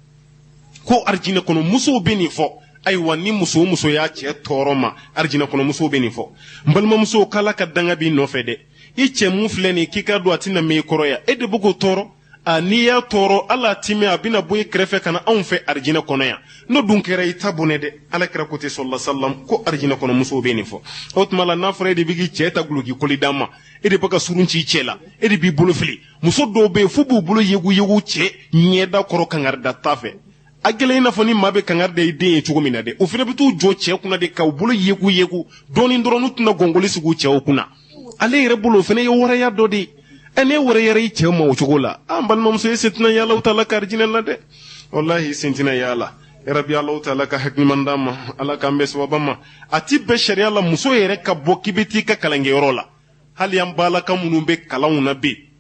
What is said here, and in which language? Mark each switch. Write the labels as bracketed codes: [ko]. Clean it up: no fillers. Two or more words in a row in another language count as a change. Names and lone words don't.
[bm] ko arijinɛ kɔnɔ musow bɛ nin fɔ ayiwa ni muso o muso y'a cɛ tɔɔrɔ ma arijinɛ kɔnɔ musow bɛ nin fɔ n balimamuso k'ala ka danga b'i nɔfɛ dɛ i cɛ mun filɛ nin k'i ka don a tɛna mɛn i kɔrɔ yan e de bɛ k'o tɔɔrɔ a n'i y'a tɔɔrɔ ala ti mɛn a bɛna bɔ i kɛrɛfɛ ka na anw fɛ arijinɛ kɔnɔ yan n'o dun kɛra i ta bɔnɛ dɛ ala kɛra ko ten [ar] صلى الله عليه وسلم [bm] ko arijinɛ kɔnɔ musow bɛ nin fɔ o tuma la n'a fɔra e de bɛ k'i cɛ ta guloki koli d'a ma e de bɛ ka surun ci i cɛ la e de b'i bolo fili muso dɔw bɛ yen f'u b'u bolo yegu cɛ ɲɛda kɔrɔ kangarida ta fɛ a gɛlɛn i n'a fɔ ni maa bɛ kangari da i den ye cogo min na dɛ o fana bɛ t'u jɔ cɛ kunna de k'u bolo yegu dɔɔni dɔrɔn n'u tɛna gɔngɔli sigi u cɛw kunna ale yɛrɛ bolo o fana ye wɛrɛya dɔ de ye ne wɛrɛyara i cɛw ma o cogo la an balimamuso e sen tɛna ye Alahu Taala ka arijinɛ la dɛ walahi i sen tɛna ye a la yarabi Alahu Taala ka hakiliman d'an ma ala k'an bɛn sababa ma a ti bɛn sariya la muso yɛrɛ ka bɔ k'i bɛ t'i ka kalankɛyɔrɔ la hali an balaka minnu bɛ kalanw na bi